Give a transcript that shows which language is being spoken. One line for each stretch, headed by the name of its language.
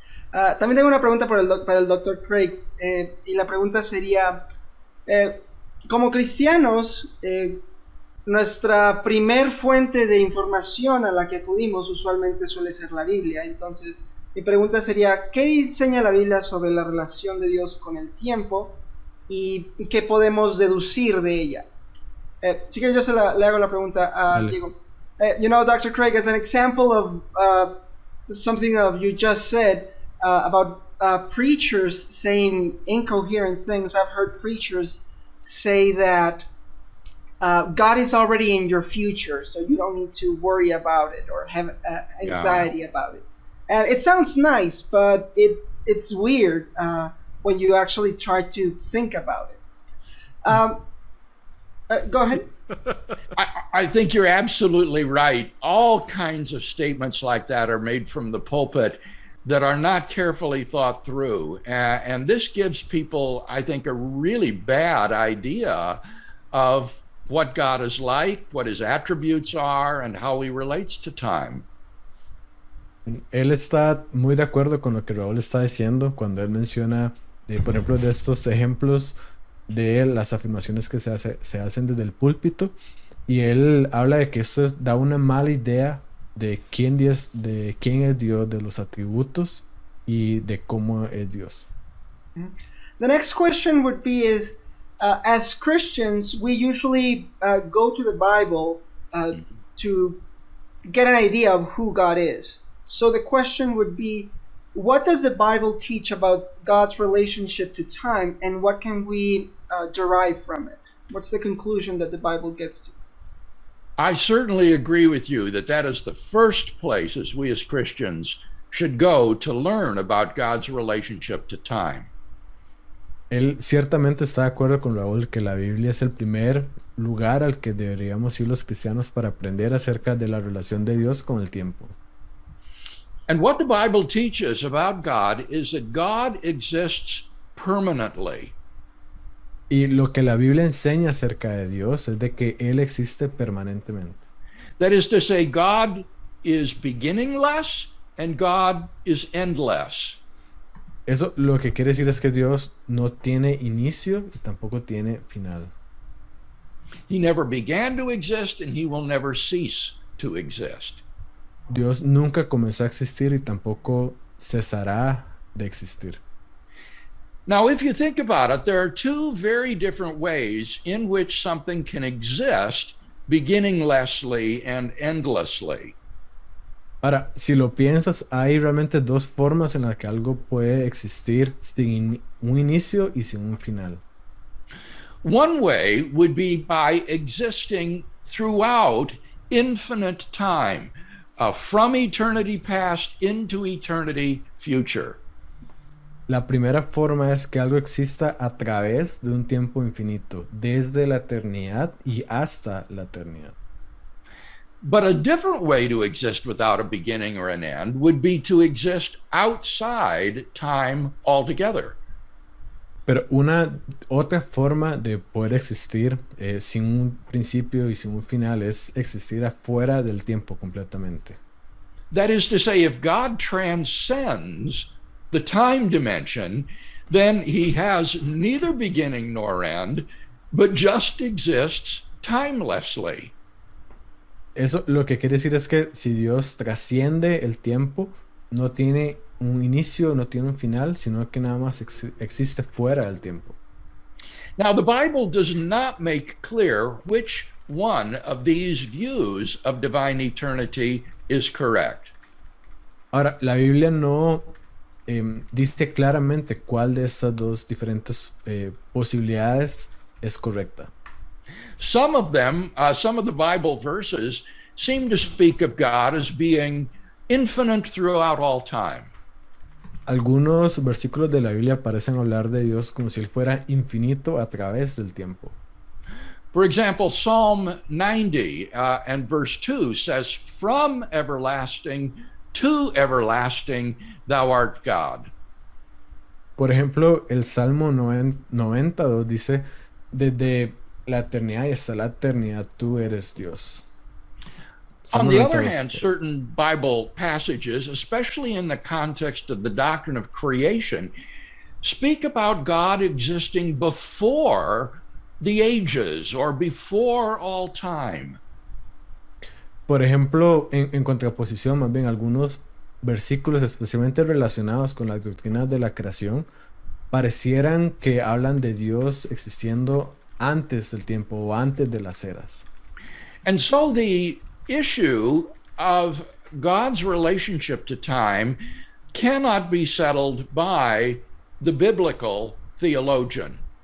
Spanish: También tengo una pregunta para el Dr. Craig, y la pregunta sería, como cristianos, nuestra primer fuente de información a la que acudimos usualmente suele ser la Biblia. Entonces, mi pregunta sería, ¿qué enseña la Biblia sobre la relación de Dios con el tiempo y qué podemos deducir de ella? Si que yo le hago la pregunta a Diego.
English: You know, Dr. Craig, as an example of something that you just said about preachers saying incoherent things, I've heard preachers say that God is already in your future, so you don't need to worry about it or have anxiety about it. And it sounds nice, but it's weird when you actually try to think about it. Go ahead. I think you're absolutely right. All kinds of statements like that are made from the pulpit that are not carefully thought through. And this gives people, I think, a really bad idea of what God is like, what his attributes are, and how he relates to time.
Spanish: Él está muy de acuerdo con lo que Raúl está diciendo cuando él menciona, por ejemplo, de estos ejemplos de las afirmaciones que se hacen desde el púlpito, y él habla de que esto da una mala idea de quién es Dios, de los atributos y de cómo es Dios.
English: The next question would be as Christians, we usually go to the Bible to get an idea of who God is. So the question would be, what does the Bible teach about God's relationship to time, and what can we derive from it? What's the conclusion that the Bible gets to? I certainly agree with you that is the first place as we as Christians should go to learn about God's relationship to time.
Spanish: Él ciertamente está de acuerdo con Raúl que la Biblia es el primer lugar al que deberíamos ir los cristianos para aprender acerca de la relación de Dios con el tiempo.
English: And what the Bible teaches about God is that God exists permanently.
Spanish: Y lo que la Biblia enseña acerca de Dios es de que Él existe permanentemente.
English: That is to say, God is beginningless and God is endless.
Spanish: Eso lo que quiere decir es que Dios no tiene inicio y tampoco tiene final.
English: He never began to exist and he will never cease to exist.
Spanish: Dios nunca comenzó a existir y tampoco cesará de existir.
English: Now, if you think about it, there are two very different ways in which something can exist beginninglessly and endlessly.
Spanish: Ahora, si lo piensas, hay realmente dos formas en las que algo puede existir sin un inicio y sin un final.
English: One way would be by existing throughout infinite time, from eternity past into eternity future.
Spanish: La primera forma es que algo exista a través de un tiempo infinito, desde la eternidad y hasta la eternidad.
English: But a different way to exist without a beginning or an end would be to exist outside time altogether.
Spanish: Pero una otra forma de poder existir sin un principio y sin un final es existir afuera del tiempo completamente.
English: That is to say, if God transcends the time dimension, then he has neither beginning nor end, but just exists timelessly.
Spanish: Eso lo que quiere decir es que si Dios trasciende el tiempo, no tiene un inicio, no tiene un final, sino que nada más existe fuera del tiempo.
English: Now, the Bible does not make clear which one of these views of divine eternity is correct.
Spanish: Ahora, la Biblia no dice claramente cuál de estas dos diferentes posibilidades es correcta.
English: Some of them, some of the Bible verses seem to speak of God as being infinite throughout all time.
Spanish: Algunos versículos de la Biblia parecen hablar de Dios como si él fuera infinito a través del tiempo.
English: For example, Psalm 90 and verse 2 says, "From everlasting to everlasting, thou art God."
Spanish: Por ejemplo, el Salmo 92 dice, desde la eternidad y hasta la eternidad tú eres Dios.
English: On
Spanish: Salmo
English: the other
Spanish: 92.
English: hand, certain Bible passages, especially in the context of the doctrine of creation, speak about God existing before the ages or before all time.
Spanish: Por ejemplo, en contraposición, más bien algunos versículos especialmente relacionados con las doctrinas de la creación parecieran que hablan de Dios existiendo antes del tiempo o antes de las eras.
English: And so the issue of God's relationship to time cannot be settled by the biblical theologian.